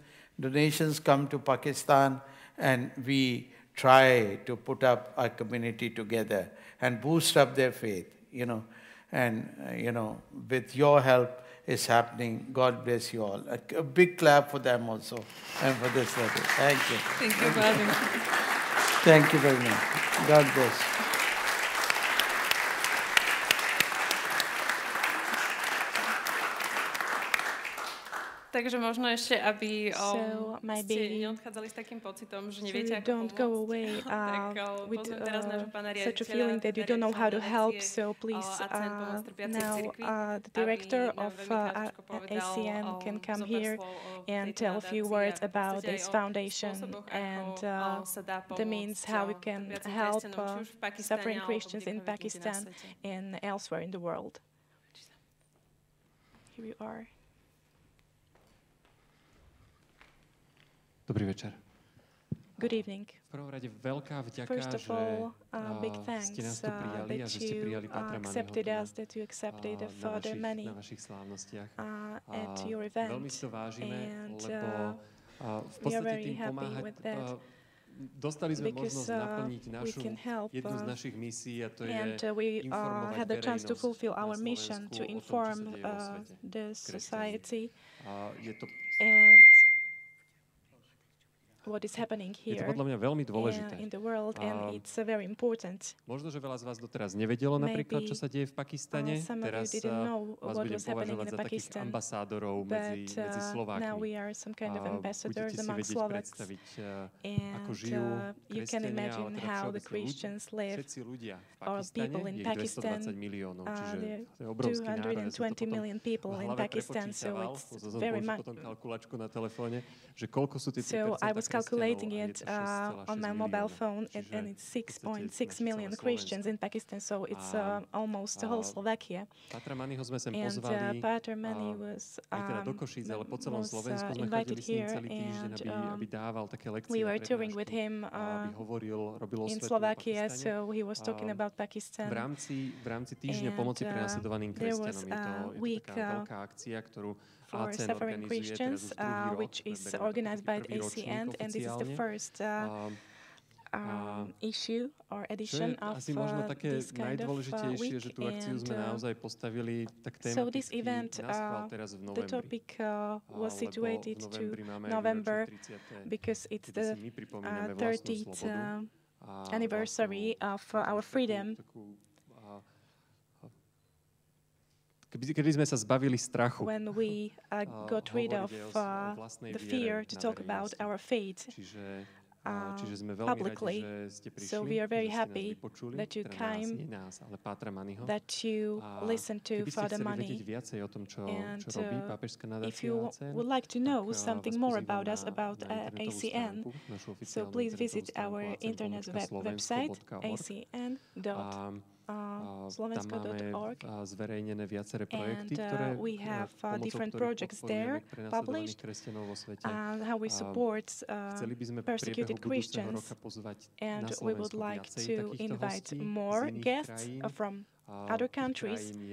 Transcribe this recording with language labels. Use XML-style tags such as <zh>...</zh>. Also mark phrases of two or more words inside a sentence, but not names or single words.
<en>Donations come to Pakistan, and we try to put up our community together and boost up their faith, And, with your help, it's happening. God bless you all. A big clap for them also and for this letter. Thank you. Thank you, brother. Thank you very much. God bless.</en> <sk>Takže možno ešte, aby ste neodchádzali s takým pocitom, že neviete, ako pomôcť. Tak pozvem teraz nášho pána riaditeľa,</sk> <en>that you don't know how to help, so please now the director of ACN can come here and tell a few words about this foundation and the means how we can help suffering Christians in Pakistan and elsewhere in the world. Here you are.</en> <sk>Dobrý večer.</sk> <en>Good evening.</en> <sk>V prvom rade veľká vďaka,</sk> <en>First of all, big thanks</en> <sk>ste nás tu prijali a že ste prijali Pátra Maniho na vašich slávnostiach.</sk> <en>At your event.</en> <sk>Veľmi si to vážime, lebo v podstate tým pomáhať. Dostali sme možnosť naplniť jednu z našich misií, a to je informovať verejnosť na Slovensku o tom, čo sa deje vo svete. Je to</sk> <en>what is happening here in the world, and it's very important.</en> <sk>Možno, že veľa z vás doteraz nevedelo napríklad, čo sa deje v Pakistane. Teraz vás budem považovať za takých ambasádorov medzi Slovákmi. Budete si vedieť predstaviť, ako žijú kresťania, ale teda všeobecne všetci ľudia v Pakistane, je ich 220 miliónov, čiže to je obrovský národ. Ja som to potom v hlave prepočítaval, potom kalkulačku na telefóne, že koľko sú tie 3%</sk> <en>calculating it on my mobile phone, and it's 6.6 million Christians in Pakistan, so it's almost the whole Slovakia.</en> <sk>Pátra Maniho sme sem pozvali</sk> <en>was</en> <sk>aj teda do Košíc, ale po celom Slovensku sme chodili s ním celý týždeň, aby dával také lekcie</sk> <en>we were touring with him</en> <sk>aby hovoril, robil</sk> <en>in Slovakia, so he was talking about Pakistan.</en> <sk>V rámci týždňa pomoci prenasledovaným kresťanom je to taká veľká akcia, ktorú</sk> <en>for suffering Christians, which is organized by the ACN, and this is the first issue or edition of this kind of week. So this event, the topic was situated to November because it's the 30th anniversary of our freedom.</en> <sk>Kedy sme sa zbavili strachu.</sk> <en>When we got rid of the fear to talk about our faith publicly. So we are very happy that you came, that you listened to Father Mani. And if you would like to know something more about us, about ACN, so please visit our internet website, acn.slovensko.org, and we have different projects there published, how we support persecuted Christians, and we would like to invite more guests from other countries.</en>